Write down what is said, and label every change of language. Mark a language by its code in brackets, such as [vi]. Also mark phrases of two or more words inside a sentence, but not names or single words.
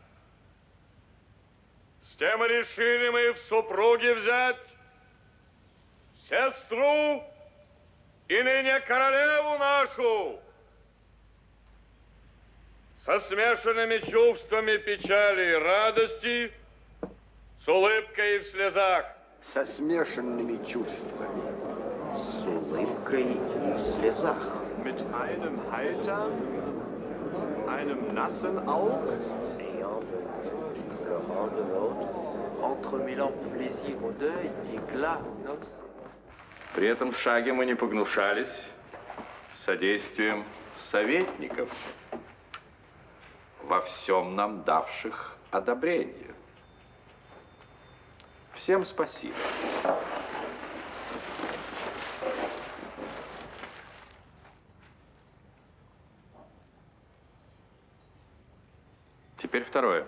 [ru] С тем и решили мы в супруги взять сестру и ныне королеву нашу со смешанными чувствами печали и радости, с улыбкой и в слезах. Со смешанными чувствами. С улыбкой и в слезах. [de] Mit einem heiter, einem nassen Auge. [fr] Ayant le rang de l'autre, entremêlant plaisir au deuil et glas aux noces. [ru] При этом шаге мы не погнушались содействием советников, во всем нам давших одобрение. Всем спасибо. Теперь второе.